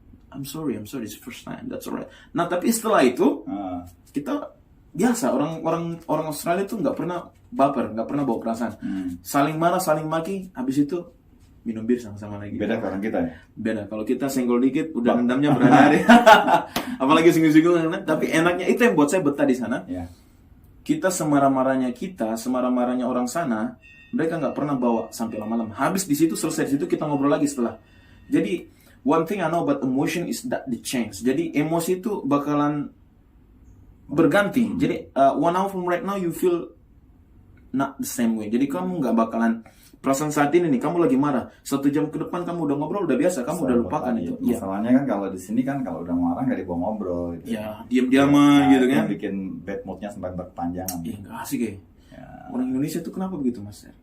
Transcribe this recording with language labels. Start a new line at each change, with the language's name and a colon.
English: I'm sorry, it's first time, that's alright.
Indonesian: Nah tapi setelah itu kita biasa, orang Australia tuh nggak pernah baper, nggak pernah bawa perasaan. Saling marah, saling maki, habis itu minum bir sama-sama lagi. Beda orang kita ya? Beda. Kalau kita senggol dikit, udah dendamnya berhari-hari. Apalagi singgul-singgul. Tapi enaknya itu yang buat saya betah di sana. Kita semarah-marahnya orang sana, mereka nggak pernah bawa sampai lama-lama. Habis di situ, selesai di situ, kita ngobrol lagi setelah.
English: Jadi, one thing I know about emotion is that the change.
Indonesian: Jadi, emosi itu bakalan berganti.
English: Jadi, 1 hour from right now, you feel not the same way.
Indonesian: Jadi, kamu nggak bakalan perasaan saat ini nih, kamu lagi marah. 1 jam ke depan kamu udah ngobrol, udah biasa, kamu udah lupakan itu. Masalahnya kan kalau di sini kan kalau udah marah nggak dibawa ngobrol. Gitu. Ya, diam-diaman gitu kan. Bikin bad moodnya sampai berkepanjangan. Iya, nggak asik ya. Orang Indonesia tuh kenapa begitu, Mas?